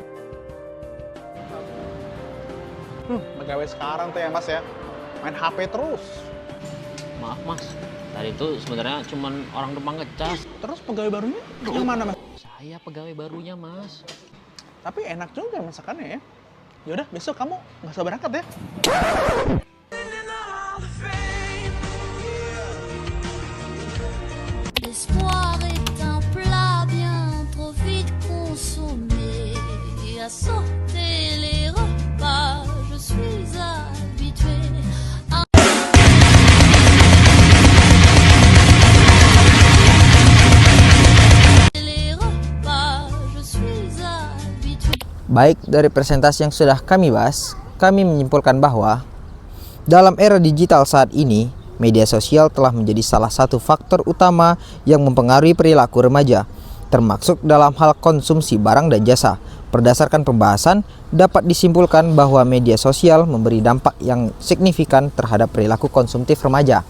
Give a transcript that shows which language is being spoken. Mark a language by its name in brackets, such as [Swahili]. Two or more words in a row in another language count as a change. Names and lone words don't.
[Indonesian] Pegawai sekarang tuh ya Mas ya. Main HP terus. Maaf Mas, tadi itu sebenarnya cuman orang numpang ngecas. Terus pegawai barunya yang mana Mas? Saya pegawai barunya Mas. Tapi enak juga masakannya ya. Yaudah besok kamu nggak usah berangkat ya. [French] L'espoir est un plat bien trop vite consommé. À sauter les repas, je suis habituée. Les repas, je suis habituée. [Indonesian] Baik, dari presentasi yang sudah kami bahas, kami menyimpulkan bahwa dalam era digital saat ini, media sosial telah menjadi salah satu faktor utama yang mempengaruhi perilaku remaja, termasuk dalam hal konsumsi barang dan jasa. Berdasarkan pembahasan, dapat disimpulkan bahwa media sosial memberi dampak yang signifikan terhadap perilaku konsumtif remaja.